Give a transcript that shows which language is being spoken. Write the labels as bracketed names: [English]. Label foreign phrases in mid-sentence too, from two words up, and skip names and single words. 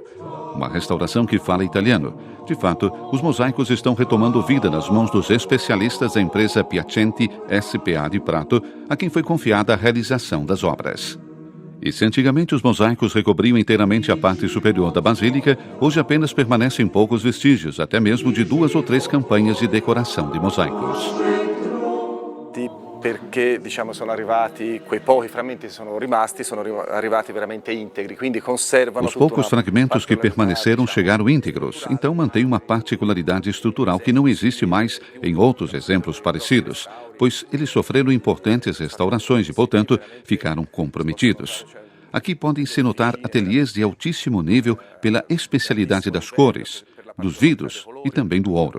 [Portuguese] Uma restauração que fala italiano. De fato, os mosaicos estão retomando vida nas mãos dos especialistas da empresa Piacenti S.p.A. de Prato, a quem foi confiada a realização das obras. E se antigamente os mosaicos recobriam inteiramente a parte superior da basílica, hoje apenas permanecem poucos vestígios, até mesmo de 2 ou 3 campanhas de decoração de mosaicos. [Italian] Perché sono arrivati quei pochi frammenti sono arrivati veramente integri, quindi conservano. [Portuguese] Os poucos fragmentos que permaneceram chegaram íntegros, então mantém uma particularidade estrutural que não existe mais em outros exemplos parecidos, pois eles sofreram importantes restaurações e, portanto, ficaram comprometidos. Aqui podem-se notar ateliês de altíssimo nível pela especialidade das cores, dos vidros e também do ouro.